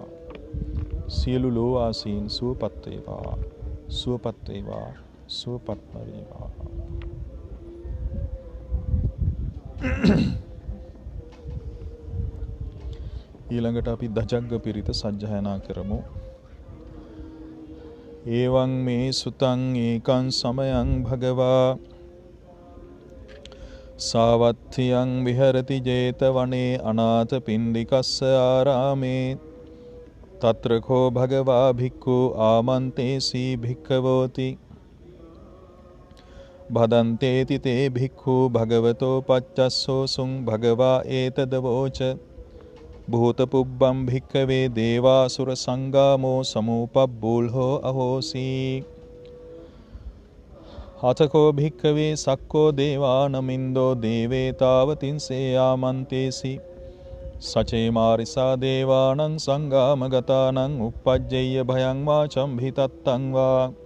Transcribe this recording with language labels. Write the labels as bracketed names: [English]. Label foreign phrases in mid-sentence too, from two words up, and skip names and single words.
[Sinhala] සියලු ලෝවාසීන් සුවපත් වේවා සුවපත් වේවා සුවපත් වේවා. ඊළඟට අපි දජග්ග පිරිත සජ්ජායනා කරමු. [Pali] එවං මේ සුතං ඒකං සමයං භගවා සාවත්ථියං විහරති 제තවනේ අනාථ පිණ්ඩිකස්ස ආරාමේ තත්‍ර කෝ භගවා භික්ඛු ආමන්තේසී භික්ඛවෝති භදන්තේති තේ භික්ඛු භගවතෝ පච්චස්සෝ සුං භගවා ඒතදවෝච භූත පුබ්බම් භික්ඛවේ දේවාසුර සංගාමෝ සමූපබ්බූල්හෝ අහෝසී අතකෝ භික්ඛවේ සක්කෝ දේවානමින්දෝ දේවේ තාවතින්සේ ආමන්තේසි සචේ මාරිසා දේවානං සංගාමගතානං uppajjeyya භයං වාචම් භිතත්තං වා